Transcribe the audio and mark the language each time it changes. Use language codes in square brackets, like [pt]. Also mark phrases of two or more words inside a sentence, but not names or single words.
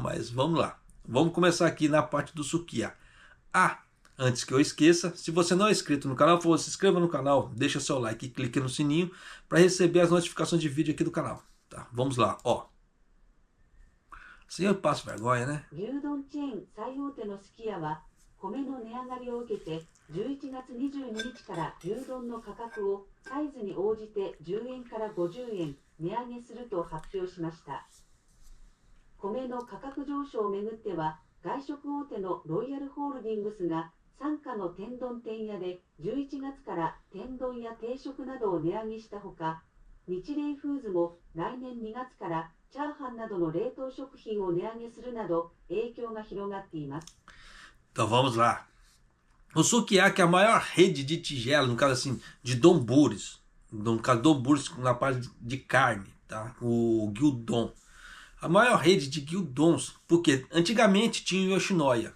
[pt] Mas vamos lá. Vamos começar aqui na parte do Sukiá. Ah, antes que eu esqueça, se você não é inscrito no canal, por favor, se inscreva no canal, deixa seu like e clique no sininho para receber as notificações de vídeo aqui do canal. Tá? Vamos lá, ó. Assim eu passo vergonha, né? [ja] 牛丼チェーン最大手のすき家は米の値上がりを受けて11月22日から牛丼の価格をサイズに応じて10円から50円値上げすると発表しました。米の価格上昇をめぐっては外食大手のロイヤルホールディングスが傘下の天丼店屋で11月から天丼や定食などを値上げしたほか、日霊フーズも来年2月からチャーハンなどの冷凍食品を値上げするなど影響が広がっています。 [pt] Então vamos lá. O Sukiá, que é a maior rede de tigela, no caso assim, de donburis, no caso donburis na parte de carne, tá? O Gyudon. A maior rede de Gyudons, porque antigamente tinha o Yoshinoya.